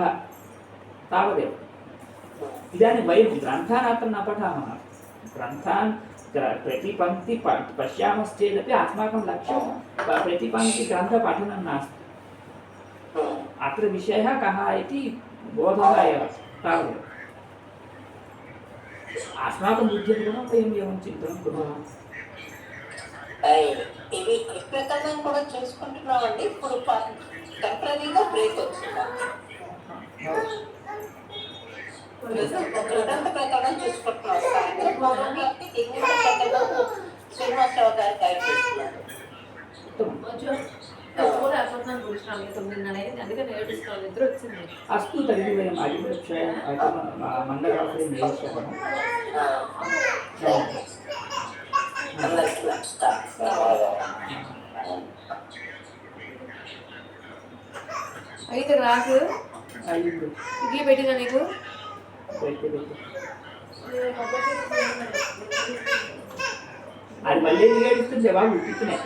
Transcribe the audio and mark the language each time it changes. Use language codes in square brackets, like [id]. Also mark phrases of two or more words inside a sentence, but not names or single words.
[sa] तावदेव इदानीं वयं ग्रन्थान् अत्र न पठामः ग्रन्थान् प्रतिपङ्क्ति पश्यामश्चेदपि अस्माकं लक्ष्यं प्रतिपङ्क्तिग्रन्थपठनं नास्ति अत्र विषयः कः इति बोधः एव तावदेव अस्माकं बुद्ध्यनुगुणं वयम् एवं चिन्तनं कुर्मः [te] ఇవి ప్రకటన కూడా చేసుకుంటున్నామండి ఇప్పుడు టెంపరీగా బ్రేక్ వచ్చింది గ్రంథ ప్రకటన చూసుకుంటున్నాం సాయంత్రం 4 గంటలకి ఇంగ్లీష్ ప్రకటన శ్రీనివాసరావు గారు గైడ్ చేస్తున్నారు [sa] अस्तु तर्हि वयम् अग्रिमकक्षायां मण्डलवासरे मेलिष्यामः [te] అయితే రాకు ఇడ్లీ పెట్టినా నీకు అది మళ్ళీ ఏడుస్తుంది బాబు ఇస్తున్నాయి